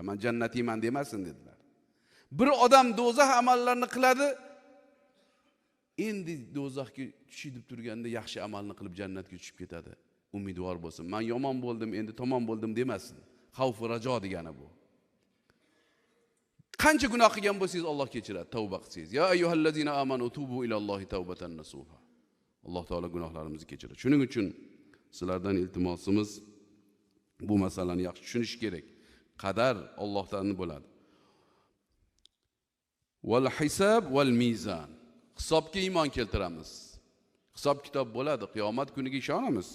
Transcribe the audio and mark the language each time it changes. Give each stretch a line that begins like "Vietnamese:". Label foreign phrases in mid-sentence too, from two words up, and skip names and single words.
Uzbek: Men jannatiyman demasin dedilar. Bir odam do'zax amallarini qiladi, endi do'zaxga tushib turganda yaxshi amalni qilib jannatga tushib ketadi. Umidvor bo'lsin. Men yomon bo'ldim, endi tomon bo'ldim demasin. Xavf va rajo degani bu. Qancha gunoh qilgan bo'lsangiz Alloh kechiradi, tavba qilsangiz.
Arabic: يا أيها الذين آمنوا توبوا إلى الله توبة نصوحا.
Uzbek: Alloh taolo gunohlarimizni kechiradi. Shuning uchun sizlardan iltimosimiz bu masalani yaxshi tushunish kerak. Qadar Allohdan bo'ladi.
Arabic: والحساب والميزان.
Uzbek: Hisobga iymon keltiramiz. Hisob kitob bo'ladi, qiyomat kuniga ishonamiz.